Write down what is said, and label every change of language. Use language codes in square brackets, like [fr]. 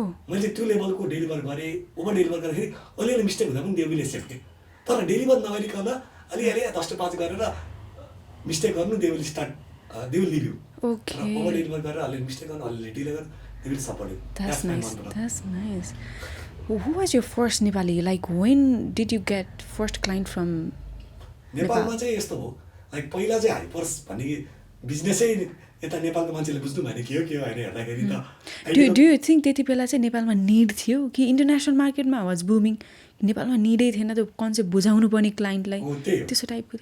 [ne] मैले त्यो लेभलको डेलिभर गरेँ ओभर डेलिभर गर्दाखेरि अलिअलि मिस्टेक हुँदा पनि [en] they will accept [ne] के तर डेलिभर नगरिकन अलिअलि 10 to 5 गरेर मिस्टेक गर्नु [en] they will start they will leave you [ne] over deliver गरेर अलिअलि मिस्टेक गर्नु अलिअलि डिले गर्नु [en] They will support you That's nice. Who was your first Nepali? Like, when did you get first client from [ne] नेपालमा चाहिँ यस्तो हो लाइक पहिला चाहिँ हाइपर्स भन्ने बिजनेसै यता नेपालको मान्छेले बुझ्नु भने के हो होइन हेर्दाखेरि त [en] do you think [ne] त्यति बेला चाहिँ नेपालमा निड थियो कि इन्टरनेसनल मार्केटमा वाज बुमिङ नेपालमा निडै थिएन त्यो कन्सेप्ट बुझाउनु पर्ने क्लाइन्टलाई त्यस्तो टाइपको